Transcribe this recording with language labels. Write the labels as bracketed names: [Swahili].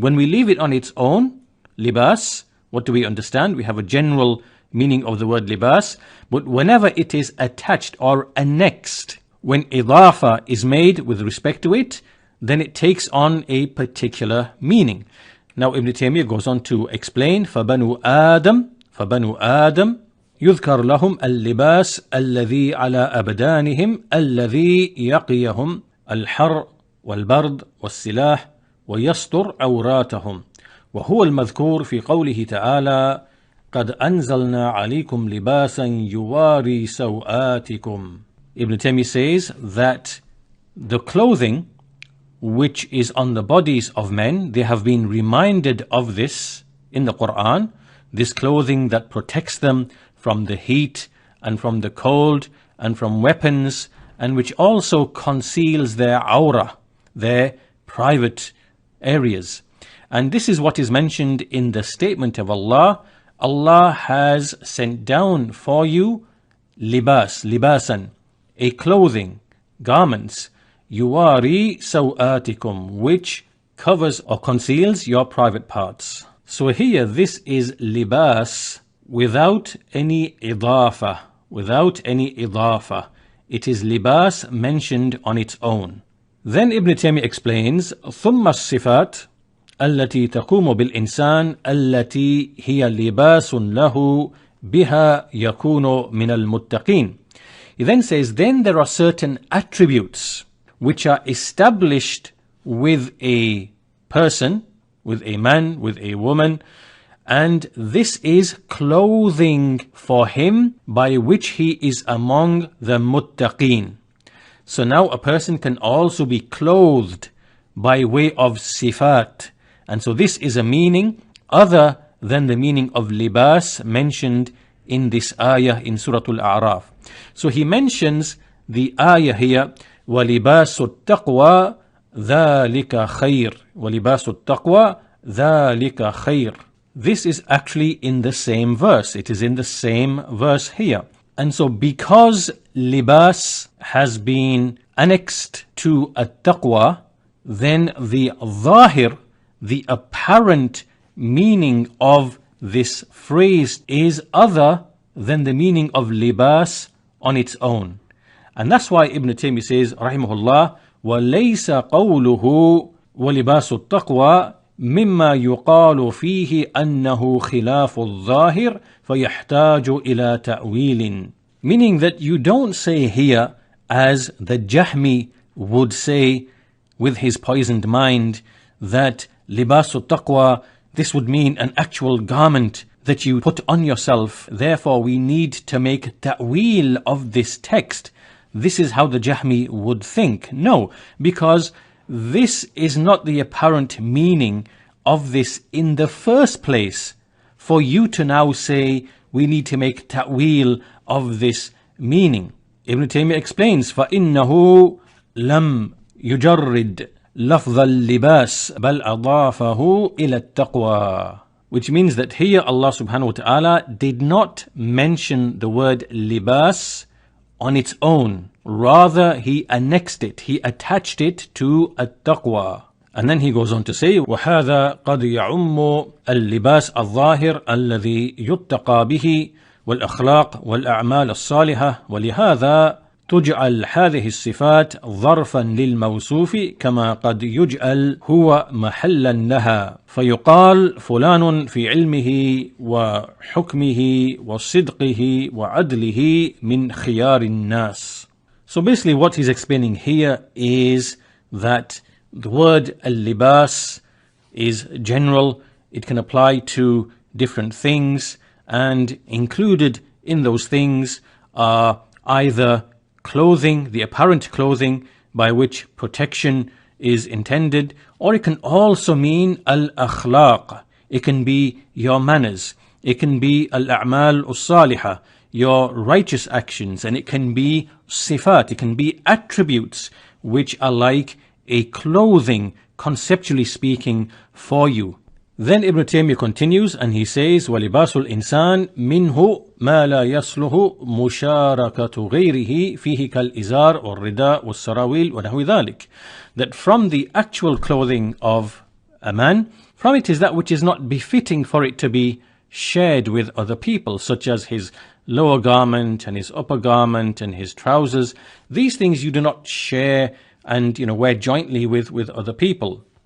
[English] When we leave it on its own, libas, what do we understand? We have a general meaning of the word libas, but whenever it is attached or annexed, when idafa is made with respect to it, then it takes on a particular meaning. Now Ibn Taymiyyah goes on to explain, [Arabic] فَبَنُوا آدَمْ يذكر لهم اللباس الذي على أبدانهم الذي يقيهم الحر والبرد والسلاح ويستر عوراتهم وهو المذكور في قوله تعالى قد أنزلنا عليكم لباسا يواري سوآتكم. [English] Ibn Taymiyyah says that the clothing which is on the bodies of men, they have been reminded of this in the Quran, this clothing that protects them from the heat and from the cold and from weapons, and which also conceals their awrah, their private areas. And this is what is mentioned in the statement of Allah. Allah has sent down for you libas, libasan, a clothing, garments, yuwari sawatikum, which covers or conceals your private parts. So here this is libas without any idafa, It is libas mentioned on its own. Then Ibn Taymiyyah explains, [Arabic] ثم الصفات التي تقوم بالإنسان التي هي لباس له بها يكون من المتقين. [English] He then says, then there are certain attributes which are established with a person, with a man, with a woman, and this is clothing for him by which he is among the muttaqeen. So now a person can also be clothed by way of sifat, and so this is a meaning other than the meaning of libas mentioned in this ayah in Surah Al-A'raf. So he mentions the ayah here, [Arabic] وَلِبَاسُ التَّقْوَى ذَلِكَ خَيْرٌ وَلِبَاسُ التَّقْوَى ذَلِكَ خَيْرٌ. [English] This is actually in the same verse. It is in the same verse here. And so because libas has been annexed to at-taqwa, then the zahir, the apparent meaning of this phrase is other than the meaning of libas on its own. And that's why Ibn Taymiyyah says, rahimahullah, [Arabic] وَلَيْسَ قَوْلُهُ وَلِبَاسُ التَّقْوَى مما يقال فيه أنه خلاف الظاهر فيحتاج إلى تأويل. [English] Meaning that you don't say here, as the Jahmi would say with his poisoned mind, that libasu taqwa, this would mean an actual garment that you put on yourself. Therefore we need to make ta'wil of this text. This is how the Jahmi would think. No, because this is not the apparent meaning of this in the first place. For you to now say we need to make ta'wil of this meaning. Ibn Taymiyyah explains, [Arabic] فَإِنَّهُ لَمْ يُجَرِّدْ لَفْظَ اللِّبَاسِ بَلْ أَضَافَهُ إِلَى التَّقْوَى. [English] Which means that here Allah subhanahu wa ta'ala did not mention the word libas on its own. Rather, he annexed it, he attached it to at-taqwa. And then he goes on to say, [Arabic] وَهَذَا قَدْ يَعُمُّ اللِّبَاسَ الظَّاهِرَ الَّذِي يُتَّقَى بِهِ والأخلاق والأعمال الصالحة ولهذا تجعل هذه الصفات ظرفا للموصوف كما قد يجعل هو محلا لها فيقال فلان في علمه وحكمه وصدقه وعدله من خيار الناس. [English] So basically what he's explaining here is that the word al-libas is general. It can apply to different things, and included in those things are either clothing, the apparent clothing by which protection is intended, or it can also mean al-akhlaq. It can be your manners. It can be al-a'mal as-salihah, your righteous actions, and it can be sifat. It can be attributes which are like a clothing, conceptually speaking, for you. Then Ibn Taymiyyah continues and he says, [Arabic] وَلِبَاسُ الْإِنسَانِ مِنْهُ مَا لَا يَصْلُهُ مُشَارَكَةُ غَيْرِهِ فِيهِ كَالْإِزَارِ وَالرِّدَاءِ وَالسَّرَاوِيلِ وَنَحْوِ ذَلِكَ. [English] That from the actual clothing of a man, from it is that which is not befitting for it to be shared with other people, such as his lower garment and his upper garment and his trousers. These things you do not share and wear jointly with other people.